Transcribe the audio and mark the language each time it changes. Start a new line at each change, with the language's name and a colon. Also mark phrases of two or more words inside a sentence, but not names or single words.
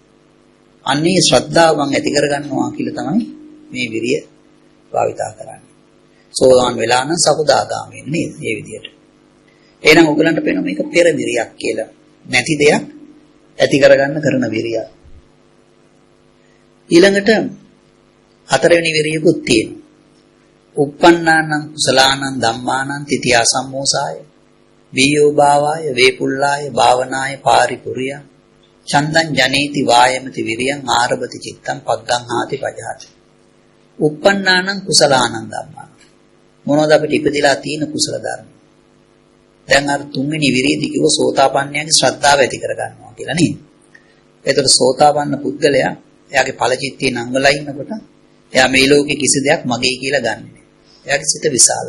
Sinhala: අන්නේ ශ්‍රද්ධාව මං ඇති කරගන්නවා කියලා තමයි මේ විරිය භාවිතා කරන්නේ. සෝවාන් වෙලා නම් සකුදාගාමී නේද? මේ විදියට. එහෙනම් ඔයගලන්ට පේනවා මේක පෙර විරියක් කියලා. නැති දෙයක් ඇති කරගන්න කරන විරිය. ඊළඟට හතරවෙනි විරියකුත් තියෙනවා.
Pali: uppannānaṁ කුසලානං ධම්මානං තිතියා සම්මෝසාය බීයෝ භාවාය වේපුල්ලාය භාවනාය පාරිපුරිය චන්දං ජනේති වායමති විරියං ආරභති චිත්තං පග්ගං ආති පජහති. uppannānaṁ කුසලානං ධම්මානං
Sinhala: මොනවද අපිට ඉපදිලා තියෙන කුසල ධර්ම? දැන් අර තුන්වෙනි විරියදී කිව්ව සෝතාපන්නයන්ගේ ශ්‍රද්ධාව ඇති කරගන්නවා කියලා නේද? ඒතකොට සෝතාපන්න පුද්ගලයා එයාගේ ඵලචිත්තේ නංගලා ඉන්නකොට එයා මේ ලෝකේ කිසි දෙයක් මගේ කියලා ගන්නෙ නෑ. එයාගේ සිත විශාලයි.